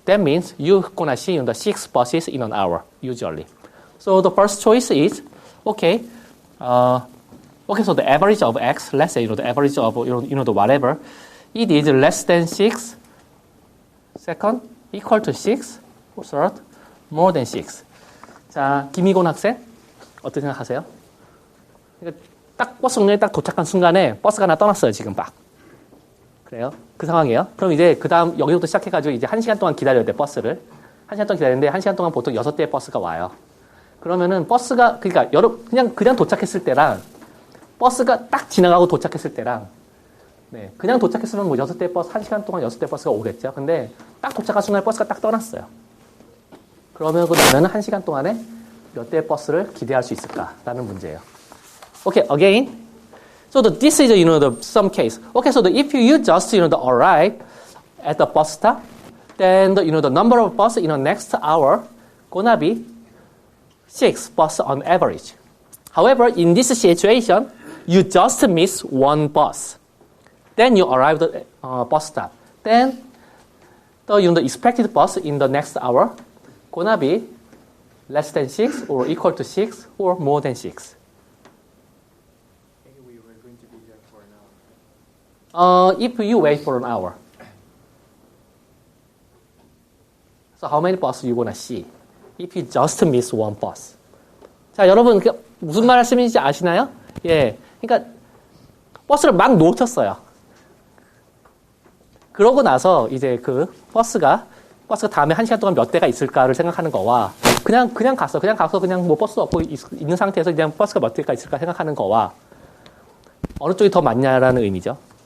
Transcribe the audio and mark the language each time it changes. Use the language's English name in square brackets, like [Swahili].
[English] That means you're gonna see the 6 buses in an hour usually. So the first choice is okay. So the average of X, let's say the average of the whatever, it is less than 6. Second, equal to 6. Third, more than 6. [Korean] 자, 김희곤 학생 어떻게 생각하세요? 딱 버스 정류장에 딱 도착한 순간에 버스가 하나 떠났어요. 지금 막. 그래요? 그 상황이에요. 그럼 이제 그 다음 여기서부터 시작해가지고 이제 1시간 동안 기다려야 돼, 버스를. 1시간 동안 기다리는데 1시간 동안 보통 6대의 버스가 와요. 그러면은 버스가, 그러니까 그냥 도착했을 때랑 버스가 딱 지나가고 도착했을 때랑 네, 그냥 도착했으면 뭐 6대 버스, 1시간 동안 6대 버스가 오겠죠. 근데 딱 도착한 순간에 버스가 딱 떠났어요. 그러면 그 나는 1시간 동안에 몇 대의 버스를 기대할 수 있을까라는 문제예요. [English] Okay, again. So this is some case. Okay, so if you just arrive at the bus stop, then the number of buses in the next hour gonna be 6 buses on average. However, in this situation, you just miss one bus. Then you arrive at the bus stop. Then the expected bus in the next hour gonna be less than 6 or equal to 6 or more than 6. We were going to be there for an hour. If you wait for an hour. So how many buses you gonna see? If you just miss one bus. [Korean] 자, 여러분 무슨 말씀인지 아시나요? 예, 그러니까 버스를 막 놓쳤어요. 그러고 나서 이제 그 버스가 다음에 1시간 동안 몇 대가 있을까를 생각하는 거와 그냥 가서 그냥 뭐 버스 없고 있는 상태에서 그냥 버스가 몇 대가 있을까 생각하는 거와 어느 쪽이 더 맞냐라는 의미죠.